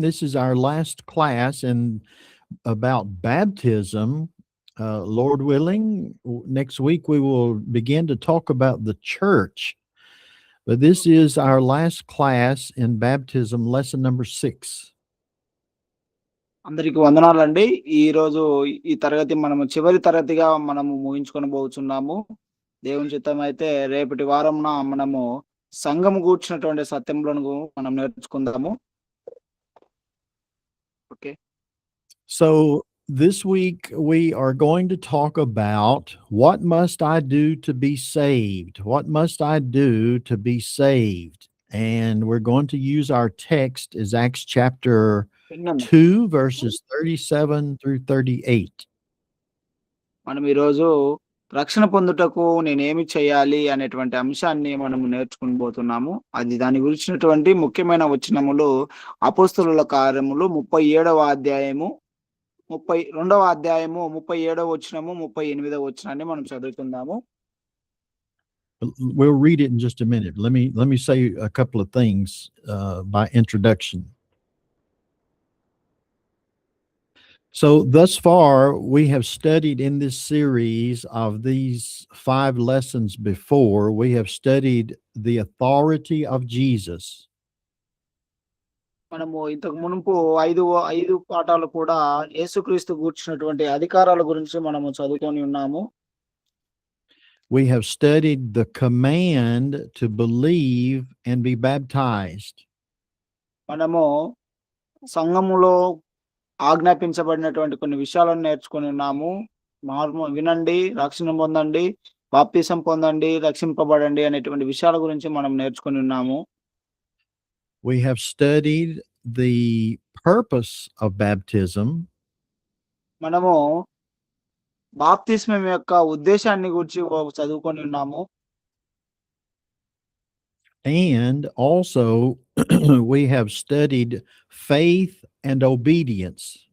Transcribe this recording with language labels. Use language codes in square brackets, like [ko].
[en] This is our last class about baptism. Lord willing, next week we will begin to talk about the church. But this is our last class in baptism, lesson number 6. [te] అందరికి వందనాలండి. ఈ రోజు ఈ తరగతి మనము చివరి తరగతిగా మనము ముగించుకొని పోతున్నాము. దేవుని చిత్తం అయితే రేపటి వారంన మనము సంఘము కూర్చున్నటువంటి సత్యములను మనం నేర్చుకుందాము. [en] Okay. So this week we are going to talk about what must I do to be saved? What must I do to be saved? And we're going to use our text as Acts chapter 2 verses 37 through 38. [te] మనం ఈ రోజు రక్షణ పొందుటకు నేనేమి చేయాలి అనేటువంటి అంశాన్ని మనము నేర్చుకుని పోతున్నాము. అది దాని గురించినటువంటి ముఖ్యమైన వచనములు అపోస్తలుల కార్యములు 37వ అధ్యాయము 32వ అధ్యాయము 37వ వచనము 38వ వచనాన్ని మనం చదువుకుందాము. [en] We'll read it in just a minute. Let me say a couple of things by introduction. So thus far, we have studied in this series of these 5 lessons before, we have studied the authority of Jesus. [te] మనము ఇంతకు మునుపు 5 పాఠాలు కూడా యేసుక్రీస్తు గూర్చినటువంటి అధికారాల గురించి మనము చదువుకొని ఉన్నాము. [en] We have studied the command to believe and be baptized. [te] మనము సంఘములో ఆజ్ఞాపించబడినటువంటి కొన్ని విషయాలను నేర్చుకొని ఉన్నాము. వినండి, రక్షణ పొందండి, బాప్తిసం పొందండి, రక్షింపబడండి అనేటువంటి విషయాల గురించి మనం నేర్చుకొని ఉన్నాము. [en] We have studied the purpose of baptism. [te] మనము బాప్తిస్మం యొక్క ఉద్దేశాన్ని గురించి చదువుకొని ఉన్నాము. [en] And also we have studied faith and obedience.